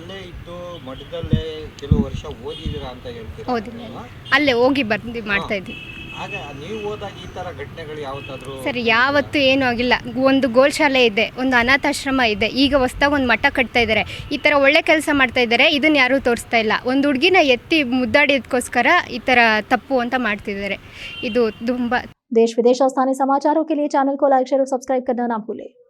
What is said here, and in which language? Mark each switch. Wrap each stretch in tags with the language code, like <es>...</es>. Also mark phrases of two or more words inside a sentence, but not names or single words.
<kn>ಓದಿಲ್ಲ, ಅಲ್ಲೇ ಹೋಗಿ ಬಂದು ಮಾಡ್ತಾ ಇದ್ವಿ ಸರ್. ಯಾವತ್ತೂ ಏನೂ ಆಗಿಲ್ಲ. ಒಂದು ಗೋಶಾಲೆ ಇದೆ, ಒಂದು ಅನಾಥಾಶ್ರಮ ಇದೆ, ಈಗ ಹೊಸ್ದಾಗಿ ಒಂದು ಮಠ ಕಟ್ತಾ ಇದ್ದಾರೆ. ಈ ಥರ ಒಳ್ಳೆ ಕೆಲಸ ಮಾಡ್ತಾ ಇದ್ದಾರೆ. ಇದನ್ನು ಯಾರೂ ತೋರಿಸ್ತಾ ಇಲ್ಲ. ಒಂದು ಹುಡುಗಿನ ಎತ್ತಿ ಮುದ್ದಾಡಿದಕ್ಕೋಸ್ಕರ ಈ ಥರ ತಪ್ಪು ಅಂತ ಮಾಡ್ತಿದ್ದಾರೆ. ಇದು ತುಂಬ</kn> <hi>देश विदेश और स्थानीय समाचारों के लिए चैनल को लाइक शेयर और सब्सक्राइब करना ना भूलें।</hi>